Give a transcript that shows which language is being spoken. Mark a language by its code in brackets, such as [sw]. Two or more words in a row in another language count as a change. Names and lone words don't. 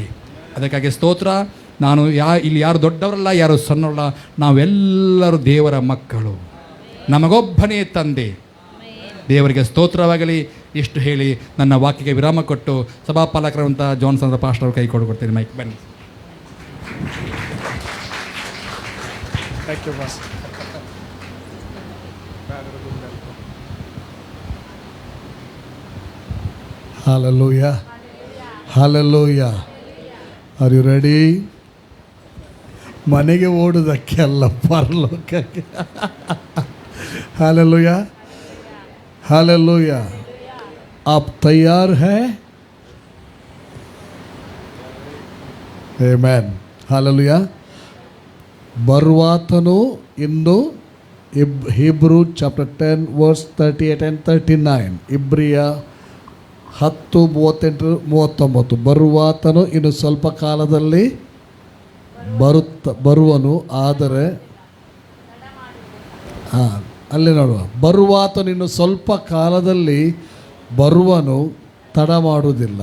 [kn] ಅದಕ್ಕಾಗಿ ಸ್ತೋತ್ರ. ನಾನು ಇಲ್ಲಿ ಯಾರು ದೊಡ್ಡವರಲ್ಲ, ಯಾರು ಸಣ್ಣವರಲ್ಲ, ನಾವೆಲ್ಲರೂ ದೇವರ ಮಕ್ಕಳು, ನಮಗೊಬ್ಬನೇ ತಂದೆ. ದೇವರಿಗೆ ಸ್ತೋತ್ರವಾಗಲಿ. ಇಷ್ಟು ಹೇಳಿ ನನ್ನ ವಾಕ್ಯಕ್ಕೆ ವಿರಾಮ ಕೊಟ್ಟು ಸಭಾಪಾಲಕರಂಥ ಜಾನ್ಸನ್ ಪಾಸ್ಟರ್ ಕೈ ಕೊಡ್ತೀನಿ. ಮೈಕ್ ಬನ್ನಿ. [en] Hallelujah. Hallelujah. Are you ready? [kn] ಮನೆಗೆ ಓಡುವುದಕ್ಕೆ ಅಲ್ಲ, ಪರಲೋಕಕ್ಕೆ. [hi] हालेलुया. हालेलुया. आप तैयार हैं? [en] Amen. Hallelujah. [kn] ಬರುವಾತನು ಇನ್ನು [en] Hebrew chapter 10 verse 38 and 39. [kn] ಇಬ್ರಿಯ 10:38-39. ಬರುವಾತನು ಇನ್ನು ಸ್ವಲ್ಪ ಕಾಲದಲ್ಲಿ ಬರುವನು, ಆದರೆ ಅಲ್ಲಿ ನೋಡುವ, ಬರುವಾತನು ಇನ್ನು ಸ್ವಲ್ಪ ಕಾಲದಲ್ಲಿ ಬರುವನು, ತಡ ಮಾಡುವುದಿಲ್ಲ.